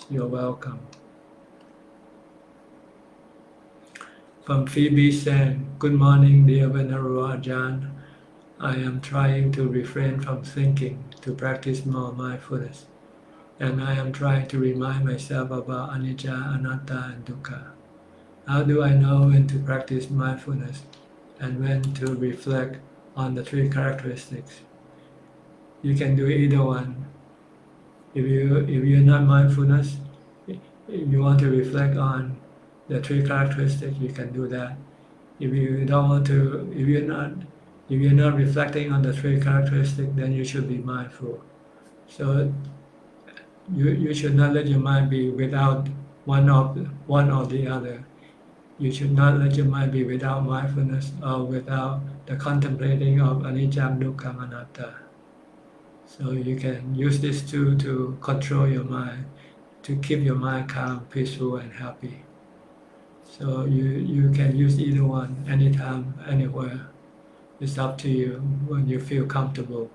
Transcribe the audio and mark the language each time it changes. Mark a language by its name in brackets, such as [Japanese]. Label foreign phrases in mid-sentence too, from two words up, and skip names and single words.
[English] You're welcome. From Phoebe saying, good morning, dear Venerable Ajahn. I am trying to refrain from thinking to practice more mindfulness, and I am trying to remind myself about [Pali] anicca, anatta, [English] and dukkha. How do I know when to practice mindfulness and when to reflect on the 3 characteristics? You can do either one. If you're not mindfulness, if you want to reflect on the 3 characteristics, you can do that. If you don't want to, if you're not reflecting on the 3 characteristics, then you should be mindful. So you should not let your mind be without one or the other. You should not let your mind be without mindfulness or without the contemplating of [Pali] anicca, dukkha, anatta. [English] So you can use these 2 to control your mind, to keep your mind calm, peaceful, and happy. So you can use either one anytime, anywhere. It's up to you when you feel comfortable.